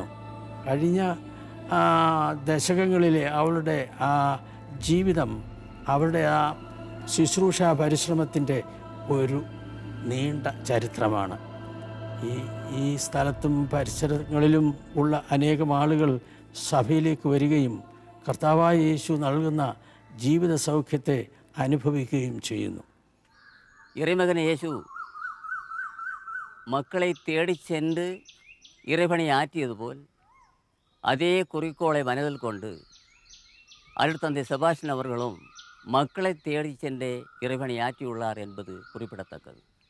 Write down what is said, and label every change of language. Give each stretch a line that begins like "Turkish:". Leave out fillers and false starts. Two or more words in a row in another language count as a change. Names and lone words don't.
Malayalam: കഴിഞ്ഞ ദശകങ്ങളിലെ അവളുടെ ആ ജീവിതം, അവരുടെ ആ ശുശ്രൂഷ പരിശ്രമത്തിൻ്റെ ഒരു നീണ്ട ചരിത്രമാണ്. ഈ സ്ഥലത്തും പരിസരങ്ങളിലും ഉള്ള അനേകം ആളുകൾ സഭയിലേക്ക് വരികയും കർത്താവായ യേശു നൽകുന്ന ജീവിത സൗഖ്യത്തെ അനുഭവിക്കുകയും ചെയ്യുന്നു.
Tamil: இறைமகன் இயேசு மக்களை தேடிச் சென்று இறைபணி ஆற்றியது போல் அதே குறிக்கோளை மனதில் கொண்டு அருட்தந்தை செபாஸ்டியன் அவர்களும் மக்களை தேடிச் சென்றே இறைபணி ஆற்றியுள்ளார் என்பது குறிப்பிடத்தக்கது.